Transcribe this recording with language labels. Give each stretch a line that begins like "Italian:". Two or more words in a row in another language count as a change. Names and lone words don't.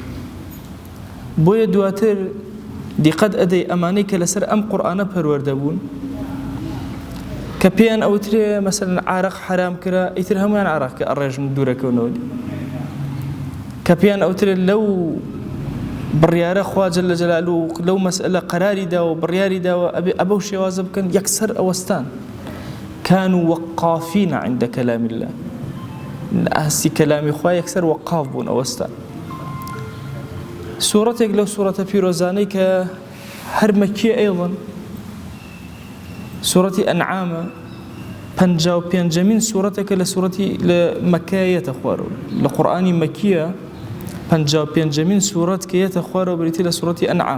Central Kurdish: بۆیە دواتر دیقەت ئەدەی ئەمانەی کە لەسەر ئەم قورئانە پەروەردە بوون کە پێیان ئەوترێ مەسەلەن عارەق حرام کرا، ئیتر هەمویان عارەق کە ئەڕێژن دوورەکەونەوە، کە پێیان ئەوترێ لەو بڕیارە خوا
Arabic: جەل جەلالوه
Central Kurdish: لەو مەسئلە قەراری داوە بڕیاری داوە ئەبەو شێوازە بکەن، یەکسەر ئەوەستان
Arabic: كانوا وقافين عند كلام الله،
Central Kurdish: ئەهستی کەلامی خوا یەکسەر وەقاف بوون ئەوەستان. سوورەتێک لەو سوورەتە پیرۆزانەی کە هەر مەکیە ئەیڵن سوورەتی ئەنعامە، 55مین سوورەتێکە لە سوورەتی لە مەککایەتە خوارەوە لە قورئانی مەکیە، 55مین سوورەت کە یەتە خوارەوە بریتی لە سوورەتی ئەنعام.